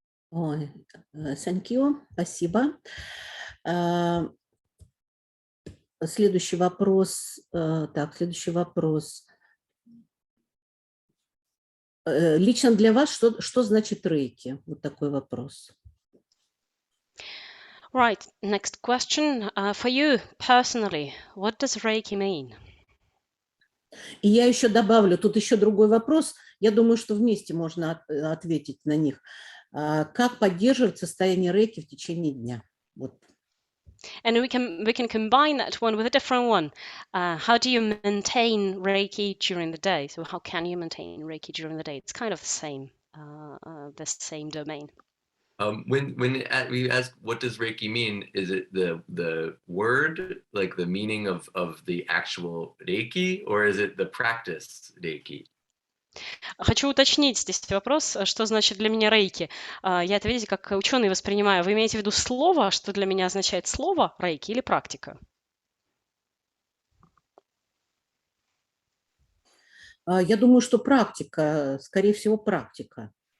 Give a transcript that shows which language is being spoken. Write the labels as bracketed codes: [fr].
[ru] Ой, [en] thank you, [ru] спасибо. Следующий вопрос. Следующий вопрос. Лично для вас, что значит рейки? Вот такой вопрос. [en] Right, next question. For you personally, what does Reiki mean? [ru] И я еще добавлю, тут еще другой вопрос. Я думаю, что вместе можно ответить на них. Как поддерживать состояние рейки в течение дня? Вот. [en] And we can combine that one with a different one. How do you maintain Reiki during the day? So how can you maintain Reiki during the day? It's kind of the same domain. When we ask what does Reiki mean, is it the word, like the meaning of the actual Reiki, or is it the practice Reiki? [ru] Хочу уточнить здесь вопрос, что значит для меня рейки. Я это, видите, как ученый воспринимаю. Вы имеете в виду слово, что для меня означает слово рейки, или практика? Я думаю, что практика, скорее всего, практика.